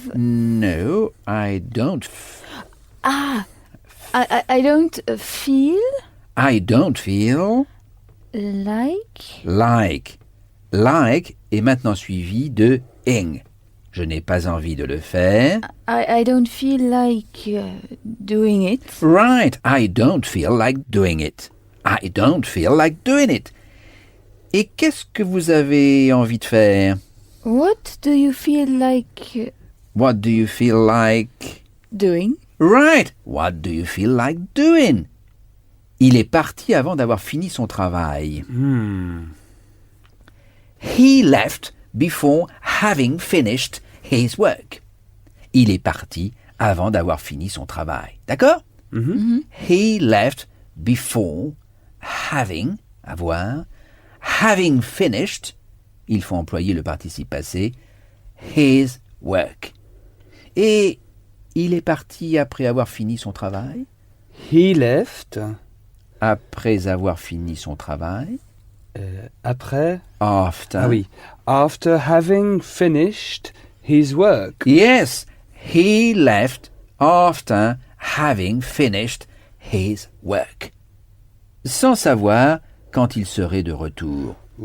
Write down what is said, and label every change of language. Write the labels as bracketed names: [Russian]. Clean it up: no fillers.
[English] No, I don't. I don't feel I don't feel like... [French] Like est maintenant suivi de ing. Je n'ai pas envie de le faire. [English] I don't feel like doing it. Right, I don't feel like doing it. I don't feel like doing it. [French] Et qu'est-ce que vous avez envie de faire? [English] What do you feel like What do you feel like doing? Right, what do you feel like doing? [French] Il est parti avant d'avoir fini son travail. [English] He left before having finished his work. [French] Il est parti avant d'avoir fini son travail. D'accord? [English] He left before having, avoir, having finished, [French] il faut employer le participe passé, [English] his work. [French] Et il est parti après avoir fini son travail? [English] He left. [French] Après avoir fini son travail? Après. [English] After. [French] Ah oui. [English] After having finished his work. Yes, he left after having finished his work. [French] Sans savoir quand il serait de retour.